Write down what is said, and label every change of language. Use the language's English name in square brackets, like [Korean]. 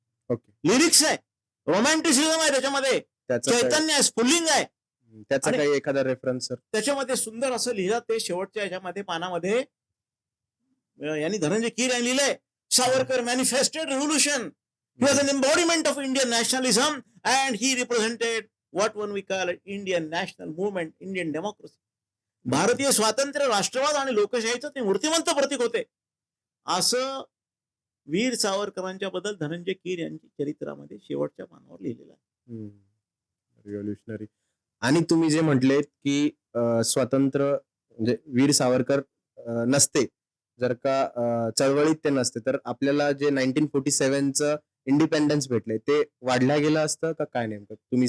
[Marathi] Okay. Lyrics आहे, romanticism आहे, त्याच्यामध्ये त्याचा काय- चैतन्य आहे, स्फुल्लिंग आहे. त्याचा आणि- काही एखादा रेफरन्स सर? त्याच्यामध्ये सुंदर असं लिहिलं ते शेवटच्या याच्यामध्ये पानामध्ये यांनी धनंजय कीर यांनी लिहिलंय Savarkar [English] Manifested revolution. He was an embodiment of Indian nationalism and he represented what one we call Indian national movement, Indian democracy. [Marathi] भारतीय स्वातंत्र्य, राष्ट्रवाद आणि लोकशाहीचं ते मूर्तिमंत प्रतीक होते असं वीर सावरकरांच्या बद्दल धनंजय कीर यांच्या चरित्रामध्ये शेवटच्या पानावर लिहिलेलं आहे. [English] Revolutionary. [Marathi] आणि तुम्ही जे म्हटलेत की स्वातंत्र्य म्हणजे वीर सावरकर नसते जर का चळवळीत ते नसते तर आपल्याला जे 1947चं इंडिपेंडन्स भेटले ते वाढल्या गेलं असतं का काय नेमकं तुम्ही